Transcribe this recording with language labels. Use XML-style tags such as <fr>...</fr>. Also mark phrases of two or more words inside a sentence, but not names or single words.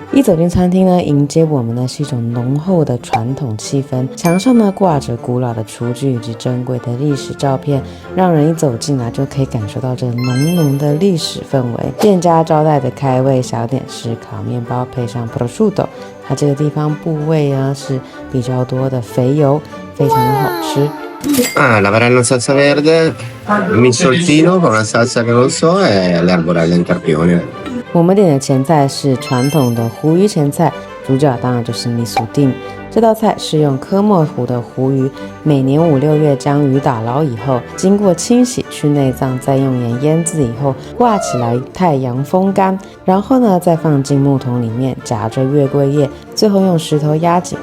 <zh>一走进餐厅呢，迎接我们的是一种浓厚的传统气氛，墙上呢挂着古老的厨具以及珍贵的历史照片，让人一走进来就可以感受到这浓浓的历史氛围。店家招待的开胃小点是烤面包配上 prosciutto， 它这个地方部位呢是比较多的肥油，非常的好吃。</zh> <it>La varella salsa verde, missoltino con una salsa che non so e le arborelle in carpione。</it> <zh>我们点的前菜是传统的湖鱼前菜，主角当然就是米苏丁。这道菜是用科莫湖的湖鱼，每年5、6月将鱼打捞以后，经过清洗去内脏，再用盐腌制以后挂起来太阳风干，然后呢再放进木桶里面夹着月桂叶，最后用石头压紧。</zh>